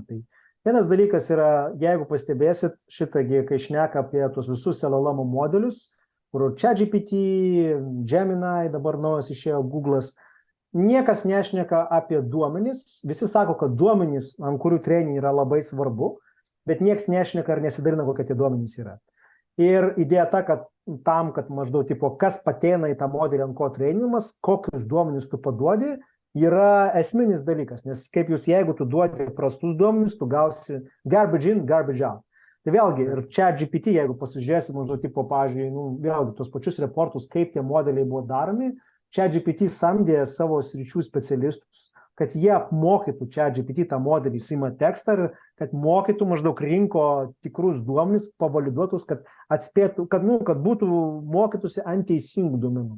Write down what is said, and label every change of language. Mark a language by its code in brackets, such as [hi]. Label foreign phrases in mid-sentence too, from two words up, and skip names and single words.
[lt] Tai vienas dalykas yra, jeigu pastebėsit šitągi, kai šneka apie tuos visus LLM modelius, kur ChatGPT, Gemini, dabar naujas išėjo Google'as, niekas nešneka apie duomenis, visi sako, kad duomenys, ant kurių treninį yra labai svarbu, bet niekas nešneka ar nesidalina, kokie tie duomenys yra. Ir idėja ta, kad tam, kad maždaug, tipo, kas pateina į tą modelį, ant ko treninimas, kokius duomenys tu paduodi, yra esminis dalykas, nes kaip jūs, jeigu tu duodi prastus duomenys, tu gausi [en] garbage in, garbage out. [lt] Tai vėlgi, ir ChatGPT, jeigu pasižiūrėsi, maždaug, tipo, pavyzdžiui, vėlgi, tos pačius reportus, kaip tie modeliai buvo daromi, ChatGPT samdė savo sričių specialistus, kad jie apmokytų ChatGPT tą modelį, įsima tekstą ir kad mokytų maždaug rinko tikrus duomenis, pavaliduotus, kad atspėtų, kad būtų mokytųsi ant teisingų duomenų.